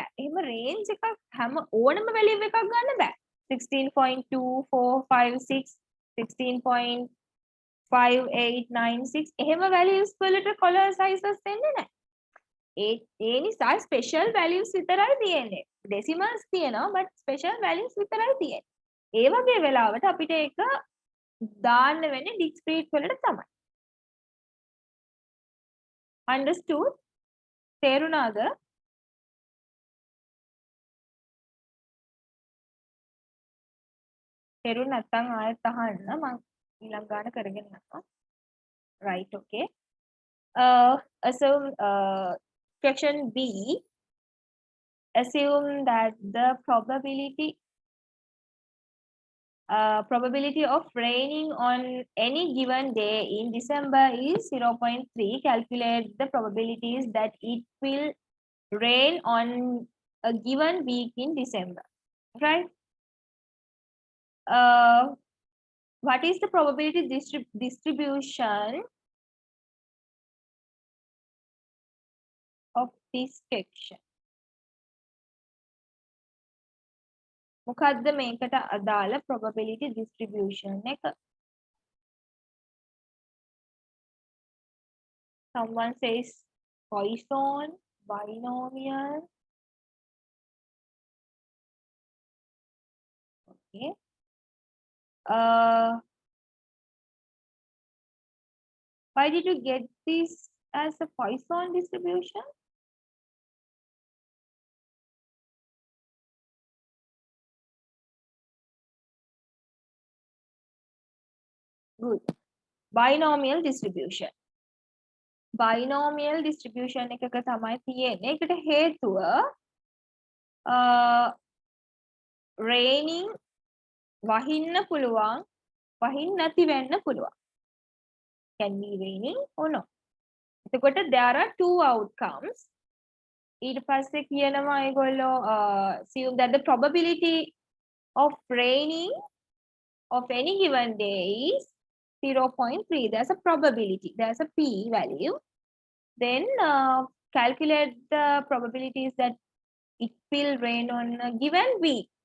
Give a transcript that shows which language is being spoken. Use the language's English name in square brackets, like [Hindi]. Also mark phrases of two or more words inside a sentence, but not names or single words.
[Sinhala] එහෙම range එකක් හැම ඕනම value එකක් ගන්න බෑ. 16.2456 16.5896 එහෙම values වලට [English] color sizes [Sinhala] එන්නේ නැහැ. ඒ නිසා [English] special values [Sinhala] විතරයි තියෙන්නේ. decimals තියෙනවා [English] but special values [Sinhala] විතරයි තියෙන්නේ. ඒ වගේ වෙලාවට අපිට ඒක දාන්න වෙන්නේ discrete වලට තමයි. [English] Understood? තේරුණාද? [Sinhala] තේරුණ නැත්නම් ආයෙත් අහන්න මම ඊළඟ ගාන කරගෙන යනවා. [English] Right, okay. Section B, assume that the probability of raining on any given day in December is 0.3. Calculate the probabilities that it will rain on a given week in December. Right? What is the probability distribution of this section? [Sinhala] මොකද්ද මේකට අදාළ [English] probability distribution [Sinhala] එක? [English] Someone says Poisson, binomial. Okay. Why did you get this as a Poisson distribution? Good. Binomial distribution. Binomial distribution [Sinhala] එකක තමයි තියෙන්නේ. ඒකට හේතුව raining වහින්න පුළුවන්, වහින්න නැති වෙන්න පුළුවන්. [English] Can be raining or not. එතකොට there are two outcomes. [Sinhala] ඊට පස්සේ කියනවා ඒගොල්ලෝ [English] assume that the probability of raining of any given day is 0.3. There's a probability. There's a p value. Then calculate the probabilities that it will rain on a given week.